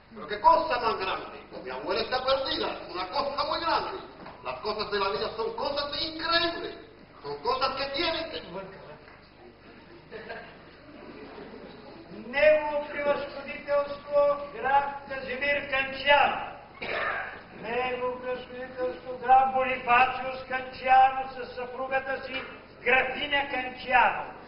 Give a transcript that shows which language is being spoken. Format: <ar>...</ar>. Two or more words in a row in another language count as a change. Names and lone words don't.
<es>qué cosa más grande. Mi abuela está perdida, una cosa muy grande. Las cosas de la vida son cosas increíbles. Son cosas que tienen que...</es> <bg>Негово превъзходителство граф Казимир Канчиано. Негово превъзходителство граф Бонифациус Канчиано със съпругата си графиня Канчиано.</bg>